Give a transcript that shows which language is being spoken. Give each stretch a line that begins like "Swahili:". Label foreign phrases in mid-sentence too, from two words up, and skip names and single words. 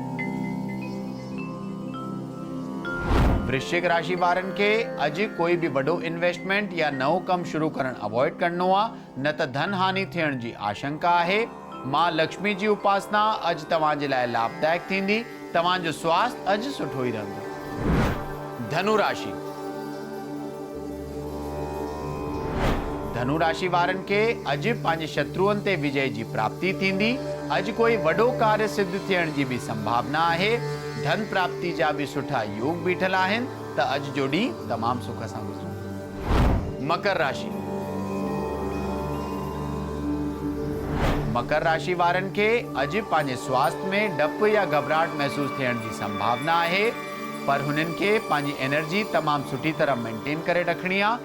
Sindhi: वृश्चिक राशि वारनि खे अॼु कोई बि वॾो इन्वेस्टमेंट या नओं कमु शुरू करणु अवॉइड करणो आहे, न त धन हानि थियण जी आशंका आहे। मां लक्ष्मी जी उपासना अॼु तव्हांजे लाइ लाभदायक थींदी। तव्हांजो स्वास्थ्य अॼु सुठो ई रहंदो। धनु राशि। धनु राशि वारनि खे अॼु पंहिंजे शत्रुअनि ते विजय जी प्राप्ति थींदी। अॼु कोई वॾो कार्य सिद्ध थियण जी बि संभावना आहे। धन प्राप्ति जा बि सुठा योग बीठल आहिनि त अॼु जो ॾींहुं तमामु सुख सां गुज़रंदो। मकर राशि। मकर राशि वारनि खे अॼु पंहिंजे स्वास्थ्य में डप या घबराहट महसूस थियण जी संभावना आहे, पर हुननि खे पंहिंजी एनर्जी तमामु सुठी तरह मेंटेन करे रखणी आहे।